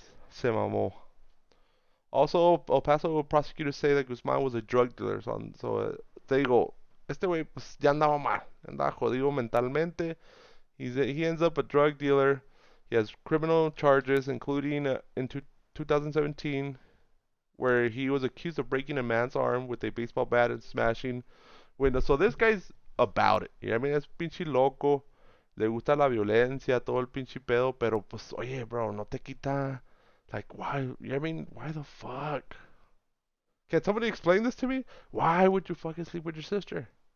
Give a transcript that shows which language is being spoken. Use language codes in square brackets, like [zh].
[en] Se mamó. Also, El Paso prosecutors say that Guzman was a drug dealer. [es] So te digo, este güey pues ya andaba mal, andaba jodido mentalmente. [en] He ends up a drug dealer. He has criminal charges, including in 2017, where he was accused of breaking a man's arm with a baseball bat and smashing windows. So this guy's about it. You know what I mean? Es pinche loco. [es] Le gusta la violencia, todo el pinche pedo. Pero pues, oye, bro, no te quita. [en] Like, why? You know what I mean? Why the fuck? Can somebody explain this to me? Why would you fucking sleep with your sister?